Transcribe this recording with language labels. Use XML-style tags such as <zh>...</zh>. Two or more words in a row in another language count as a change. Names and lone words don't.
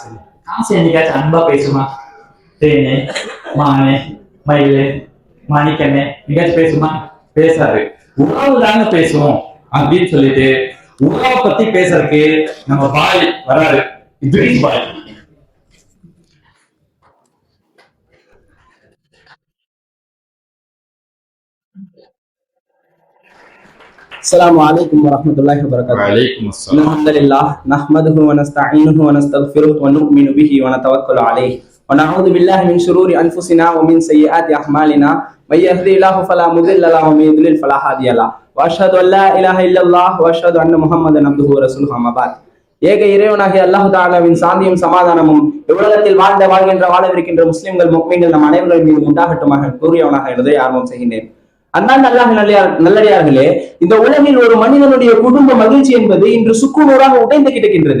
<ta>காசு என்னைக்காச்சும் அன்பா பேசுமா? தேனே, மானே, மயிலே, மாணிக்கண்ணே எங்கேயாச்சும் பேசுமா? பேசாது. உறவு தாங்க பேசுவோம் அப்படின்னு சொல்லிட்டு உறவை பத்தி பேசுறதுக்கு நம்ம பாய் வராரு, இத்ரீஸ் பாய்.</ta> <ar>السلام عليكم ورحمة الله وبركاته. وعليكم السلام. الحمد لله نحمده ونستعينه ونستغفره ونؤمن به ونتوكل عليه ونعوذ بالله من شرور أنفسنا ومن سيئات أعمالنا من يهدي الله فلا مضل له ومن يضلل فلا هادي له وأشهد أن لا إله إلا الله وأشهد أن محمدا عبده ورسوله أما بعد.</ar> <ta>ஏக இறைவனாகிய அல்லாஹ் தஆலாவின் சாந்தியும் சமாதானமும் இவ்வுலகத்தில் வாழ்கின்ற வாழவிருக்கின்ற முஸ்லிம்கள் முஃமின்கள் நம் அனைவரின் மீது உண்டாகட்டுமாக கூறியவனாக என்பதை ஆரம்பம் செய்கின்றேன். அன்பார்ந்த அல்லாஹ் நல்லடியார்களே, இந்த உலகில் ஒரு மனிதனுடைய குடும்ப மகிழ்ச்சி என்பது இன்று சுக்குநூறாக உடைந்து கிடக்கின்றது.</ta>